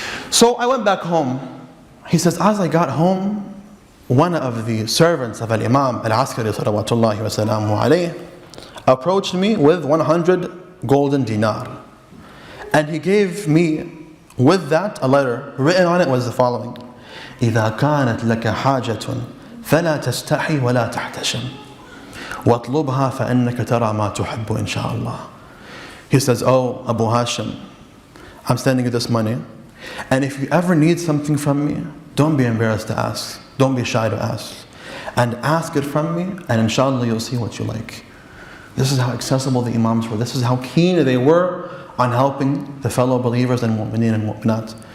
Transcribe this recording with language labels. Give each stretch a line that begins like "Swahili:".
English: So I went back home. He says, as I got home, one of the servants of al-Imam al-Askarī salawatullahi wa salamu alayhi approached me with 100 golden dinar. And he gave me with that a letter.
Arabic: Written on it was the following: إذا كانت لك حاجة فلا تستحي ولا تحتشم واطلبها فإنك ترى ما تحب إن شاء الله.
English: He says, oh Abu Hashim, I'm sending you this money, and if you ever need something from me, don't be embarrassed to ask. Don't be shy to ask. And ask it from me, and inshallah you'll see what you like. This is how accessible the Imams were. This is how keen they were on helping the fellow believers and mu'mineen and mu'minat.